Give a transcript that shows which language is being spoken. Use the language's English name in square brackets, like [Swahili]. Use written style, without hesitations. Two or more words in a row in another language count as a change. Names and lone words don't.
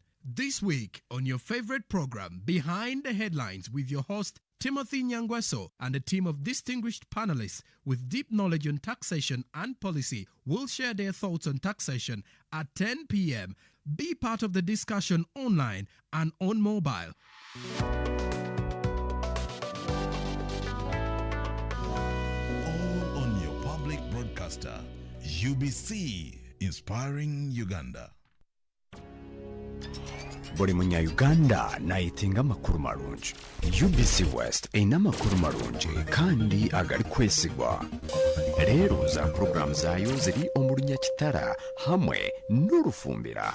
[English] This week on your favorite program, Behind the Headlines, with your host Timothy Nyangweso and a team of distinguished panelists with deep knowledge on taxation and policy will share their thoughts on taxation at 10 p.m. Be part of the discussion online and on mobile. All on your public broadcaster, UBC, inspiring Uganda. [Nyankole] Buli munya-Uganda nayitinga amakuru marungi. UBC West eyina amakuru marungi kandi agali kwesigwa. Leero za program zaayo ziri omu Runyakitara hamwe n'Orufumbira.